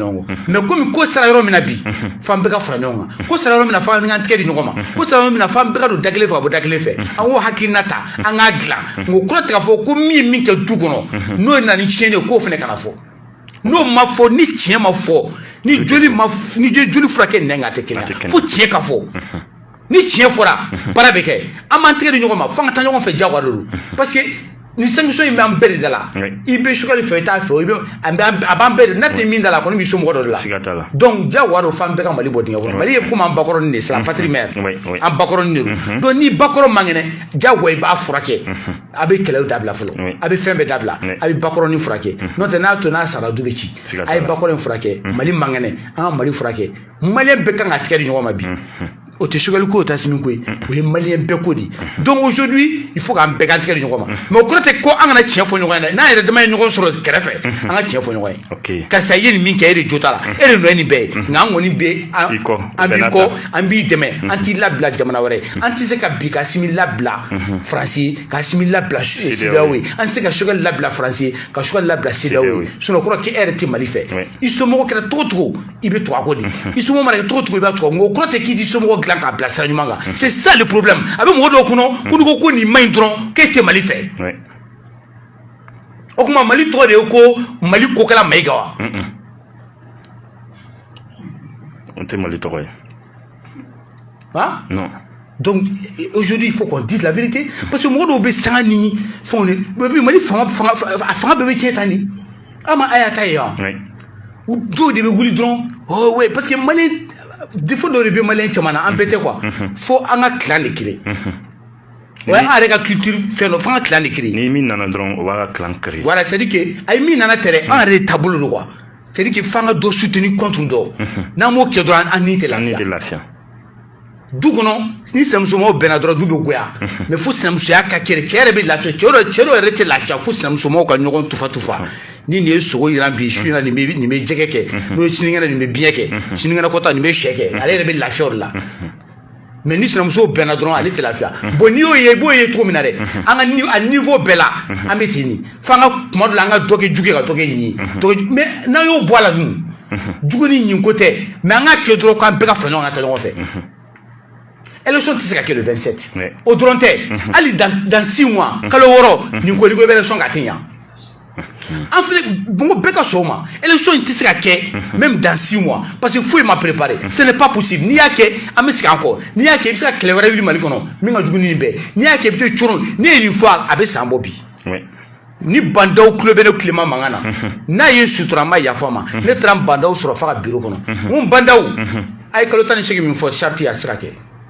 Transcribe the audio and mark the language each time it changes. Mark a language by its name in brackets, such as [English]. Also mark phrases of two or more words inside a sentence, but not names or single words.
[Bambara] ɲɔgɔn kɔ mais komi ko sera yɔrɔ min na bi f'an bɛɛ ka fara ɲɔgɔn kan ko sera yɔrɔ min na f'an ka tigɛ di ɲɔgɔn ma ko sera yɔrɔ min na f'an bɛɛ ka don da kelen fɛ ka bɔ da kelen fɛ an k'o hakilina ta an k'a dilan nka o kɔrɔ tɛ k'a fɔ ko min ye min kɛ du kɔnɔ n'o na ni tiɲɛni ye k'o fana kana fɔ n'o ma fɔ ni tiɲɛ ma fɔ ni joli furakɛ nɛn kan a tɛ kɛnɛya fo tiɲɛ ka fɔ ni tiɲɛ fɔra baara bɛ kɛ an b'an tigɛ di ɲɔgɔn ma f'an ka taa ɲɔgɔn fɛ diyagoya de don parce que ni sanction in b'an bɛɛ de da la i bɛ Choguel fɛ i t'a fɛ a b'an bɛɛ de n'a tɛ min da la a kɔni b'i somɔgɔ dɔ de la donc diyagoya don f'an bɛɛ ka Mali bɔ dingɛ kɔnɔ Mali ye komi an bakɔrɔnin de [French] c'est la patrie mère [Bambara] an bakɔrɔnin de don donc ni bakɔrɔn man kɛnɛ diyagoya i b'a furakɛ a bɛ kɛlɛw dabila fɔlɔ a bɛ fɛn bɛɛ dabila a bɛ bakɔrɔnin furakɛ n'o tɛ n'a to n'a sara du bɛ ci a ye bakɔrɔn furakɛ Mali man kɛnɛ an ka Mali furakɛ maliyɛn bɛɛ kan ka tigɛ di ɲɔgɔn ma bi o tɛ Choguel ko o tɛ Assimi ko ye o ye maliyɛn bɛɛ ko de [French] donc aujourd'hui il faut [Bambara] k'an bɛɛ kan tigɛ di ɲɔgɔn ma mais o kɔrɔ tɛ ko an kana tiɲɛ fɔ ɲɔgɔn ye dɛ n'an yɛrɛ dama ye ɲɔgɔn sɔrɔ kɛrɛfɛ an ka tiɲɛ fɔ ɲɔgɔn ye karisa i ye nin min kɛ e de jo t'a la e de nɔ ye nin bɛɛ ye nka an kɔni bɛ an b'i kɔ an b'i dɛmɛ an t'i labila jamana wɛrɛ an tɛ se ka bi ka Assimi labila Faransi ka Assimi labila CEDEAO ye an tɛ se ka Choguel labila Faransi ka Choguel labila CEDEAO ye sinon o kɔrɔ k'e yɛrɛ tɛ Mali fɛ i somɔgɔ kɛra cogo cogo i bɛ tugu a kɔ de i somɔgɔ mana kɛ cogo cogo i b'a tugu nka o kɔrɔ tɛ k'i t'i somɔgɔ dilan k'a bila sira ɲuman kan [French] c'est ça le problème [Bambara] a bɛ mɔgɔ dɔw kɔnɔ ko ko nin maɲi dɔrɔn k'e tɛ Mali fɛ o tuma Mali tɔgɔ de ye ko Mali kokɛla Mayiga wa o tɛ Mali tɔgɔ ye non [French] donc aujourd'hui il faut qu'on dise la vérité parce que [Bambara] mɔgɔ dɔw bɛ sanga ni fɛnw de Mali fanga bɛɛ bɛ tiɲɛ tan ni ama a y'a ta ye wa dɔw de bɛ wuli dɔrɔn [French] oh ouais parce que [Bambara] Mali défaut dɔ de bɛ maliyɛn caman na an bɛɛ tɛ quoi fo an ka clan de créer o y'an yɛrɛ ka culture fɛn dɔ fo an ka clan de créer ni min nana dɔrɔn o b'a ka clan créer [French] voilà c'est à dire que [Bambara] a ye min nana tɛrɛ an yɛrɛ de taabolo don quoi [French] c'est à dire que [Bambara] f'an ka dɔ [French] soutenir contre [Bambara] dɔ n'an m'o kɛ dɔrɔn an ni tɛ lafiya du kɔnɔ ni sinamusomaw bɛnna dɔrɔn du bɛ goya mais fo sinamusoya ka kɛ cɛ yɛrɛ bɛ lafiya cɛ dɔw yɛrɛ tɛ lafiya fo sinamusomaw ka ɲɔgɔn tufa ni nin ye sogo yiran bi su in na nin bɛ jɛgɛ kɛ n'o ye sinikɛnɛ nin bɛ biɲɛ kɛ sinikɛnɛ kɔta nin bɛ sɛ kɛ ale yɛrɛ bɛ lafiya o de la mais ni sinamusow bɛnna dɔrɔn ale tɛ lafiya bon n'i y'o ye i b'o ye cogo min na dɛ an ka a niveau bɛɛ la an bɛ ten nin f'an ka kuma dɔ la an ka dɔ kɛ jugu ye ka dɔ kɛ ɲin ye mais n'an y'o bɔ a la dun jugu ni ɲin ko tɛ mais an ka kɛ dɔrɔn k'an bɛɛ ka fara ɲɔgɔn kan ka taa ɲɔgɔn fɛ élection tɛ se ka kɛ le 27 o dɔrɔn tɛ hali [French] dans 6 mois [Bambara] kalo 6 nin ko i bɛ élection ka tɛ ɲa an filɛ bɛɛ ka sɔn o ma élection in tɛ se ka kɛ [French] même dans 6 mois parce que [Bambara] foyi ma préparé [French] ce n'est pas possible [Bambara] n'i y'a kɛ an bɛ segin an kɔ n'i y'a kɛ i bɛ se ka kɛlɛ wɛrɛ wuli Mali kɔnɔ min ka jugu ni nin bɛɛ n'i y'a kɛ i bɛ to coron ne ye nin fɔ a bɛ san bɔ bi ni bandaw tulo bɛ ne tilema mankan na n'a ye sutura an ma yafa ma ne taara bandaw sɔrɔ f'a ka bureau kɔnɔ n ko bandaw a ye kalo 18 min fɔ charte a tɛ se ka kɛ